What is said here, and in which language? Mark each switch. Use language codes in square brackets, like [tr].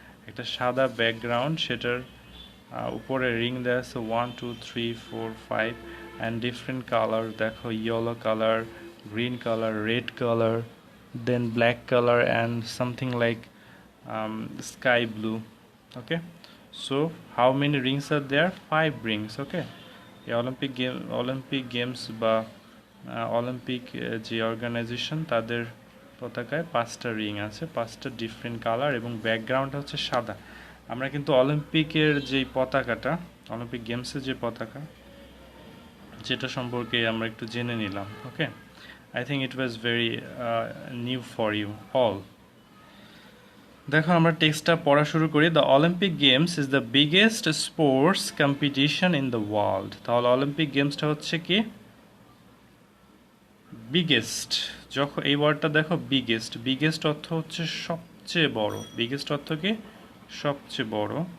[bn] একটা সাদা ব্যাকগ্রাউন্ড, সেটার উপরে রিং দেওয়া আছে 1 2 3 4 5 অ্যান্ড ডিফারেন্ট কালার দেখো, yellow colour, [en] green color, red color, then black color, and something like sky blue. Okay, so how many rings are there? 5 rings. [bn] Okay, এই Olympic games বা Olympic যে organisation তাদের পতাকায় 5টা ring আছে, 5টা different colour, এবং ব্যাকগ্রাউন্ড হচ্ছে সাদা। আমরা কিন্তু অলিম্পিকের যে পতাকাটা, অলিম্পিক গেমসের যে পতাকা, যেটা সম্পর্কে আমরা একটু জেনে নিলাম। [en] Okay, I think it was very new for you all. [bn] দেখো আমরা টেক্সটটা পড়া শুরু করি। [en] The Olympic games is the biggest sports competition in the world. [bn] তাহলে অলিম্পিক গেমসটা হচ্ছে কি? বিগেস্ট। যখন এই ওয়ার্ডটা দেখো বিগেস্ট, বিগেস্ট অর্থ হচ্ছে সবচেয়ে বড়। বিগেস্ট অর্থ কি? সবচেয়ে বড়।